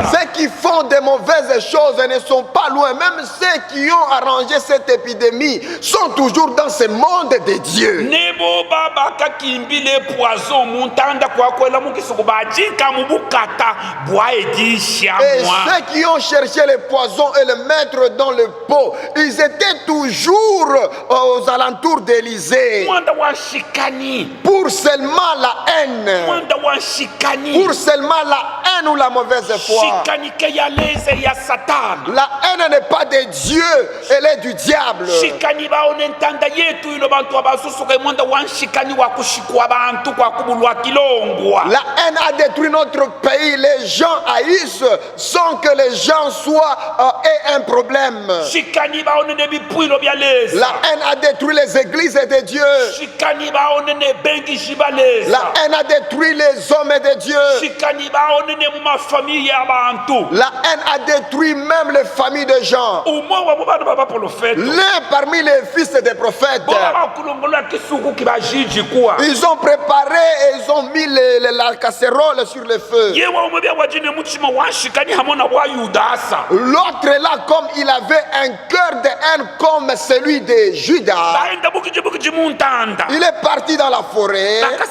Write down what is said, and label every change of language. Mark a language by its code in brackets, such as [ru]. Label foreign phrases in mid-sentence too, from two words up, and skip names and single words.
[fr] ceux qui font de mauvaises choses ne sont pas loin. Même ceux qui ont arrangé cette épidémie sont toujours dans ce monde de Dieu. [lu] Nebo baba kakimbile poison muntanda kwa kwela mukisuku bajika mubukata bwa edisha [fr] Et moi. ceux qui ont cherché le poison et le mettre dans le pot, ils étaient toujours aux alentours d'Élysée [lu] Mwanda wa shikani. [fr] pour seulement la haine. [lu] Mwanda wa shikani. [fr] Pour seulement la haine ou la mauvaise foi. [lu] Shikani ke yaleza eza ya satana. [fr] La haine n'est pas de Dieu, elle est du diable. [lu] Shikani baone ntanda yetu ilo bantu abasusuka mwanda wanshikani wa kushikwa bantu kwa kubulwa kilongwa. [fr] La haine a détruit notre pays. Les gens haïssent sans que les gens aient un problème. [lu] Shikani baone ne bipuilo byaleza. [fr] La haine a détruit les églises de Dieu. [lu] Shikani baone ne bengi jibaleza. [fr] La haine a détruit les hommes de Dieu. [lu] Shikani baone ne muma famille ya bantu. [fr] La haine a détruit même les familles de gens. [lu] Umo wa baba baba prophète. [fr] L'un parmi les fils des prophètes, ils ont préparé et ils ont mis la casserole sur le feu. L'autre là, comme il avait un cœur de haine comme celui de Judas, il est parti dans la forêt.